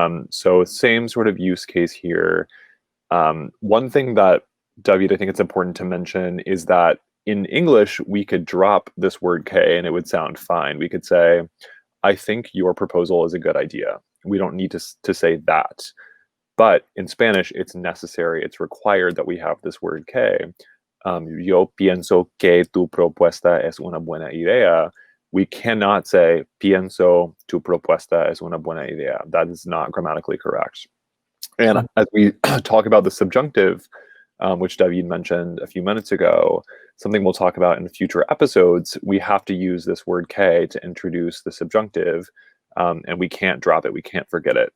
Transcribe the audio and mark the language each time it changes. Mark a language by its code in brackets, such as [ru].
[en] So same sort of use case here. One thing that, David, I think it's important to mention is that in English, we could drop this word que and it would sound fine. We could say, I think your proposal is a good idea. We don't need to say that. But in Spanish, it's necessary, it's required that we have this word que. [es] Yo pienso que tu propuesta es una buena idea. [en] We cannot say, [es] pienso tu propuesta es una buena idea. [en] That is not grammatically correct. And as we talk about the subjunctive, which David mentioned a few minutes ago, something we'll talk about in future episodes, we have to use this word que to introduce the subjunctive, and we can't drop it. We can't forget it.